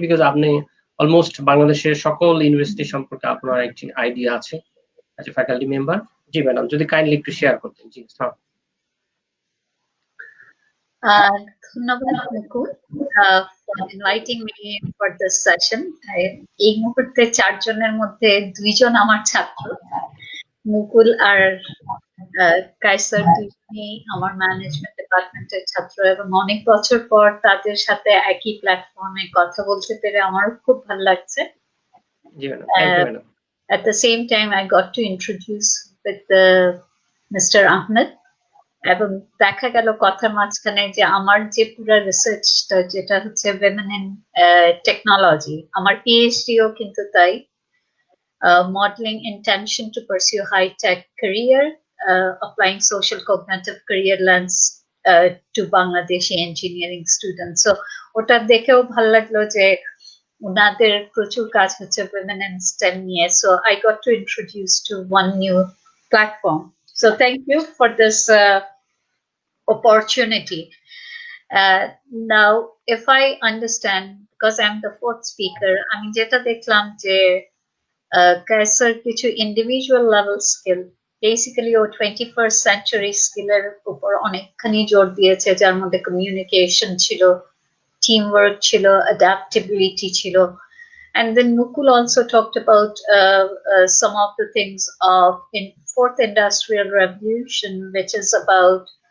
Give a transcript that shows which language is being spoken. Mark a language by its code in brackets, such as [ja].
[bn] Because আপনি almost বাংলাদেশের সকল ইউনিভার্সিটি সম্পর্কে আপনার একটি আইডিয়া আছে [en] As a faculty member. [bn] G madam, যদি কাইন্ডলি একটু শেয়ার করতেন। জি স্যার। ধন্যবাদ [en] Mukul for inviting me for this session. [bn] এই মুহূর্তে 4 জনের মধ্যে 2 জন আমার ছাত্র, মুকুল আর কায়সার, দুজনেই আমার ম্যানেজমেন্ট ডিপার্টমেন্টের ছাত্র, এবং অনেক বছর পর তাদের সাথে একই প্ল্যাটফর্মে কথা বলতে পেরে আমারও খুব ভালো লাগছে। জি madam, [en] thank you [bn] madam. [en] At the same time, I got to introduce with Mr. [bn] Ahmed, এবং দেখা গেল কথার মাঝখানে যে আমার যে পুরো রিসার্চটা যেটা হচ্ছে [en] women in technology, [bn] আমার পিএইচডিও কিন্তু তাই, [en] modeling intention to pursue high tech career, applying social cognitive career lens to Bangladeshi engineering students. [bn] So ওটা দেখেও ভালো লাগলো যে ওনাদের প্রচুর কাজ হচ্ছে [en] women in STEM [bn] নিয়ে. [en] So I got to introduce to one new platform. So thank you for this opportunity. Now, if I understand, because I'm the fourth speaker, [bn] আমি যেটা দেখলাম যে কায়সার কিছু ইন্ডিভিজুয়াল লেভেল স্কিল, বেসিক্যালি ও 21st century স্কিলের উপর অনেকখানি জোর দিয়েছে, যার মধ্যে কমিউনিকেশন ছিল, teamwork chilo, adaptability chilo. [en] And then Mukul also talked about some of the things of in fourth industrial revolution, which is about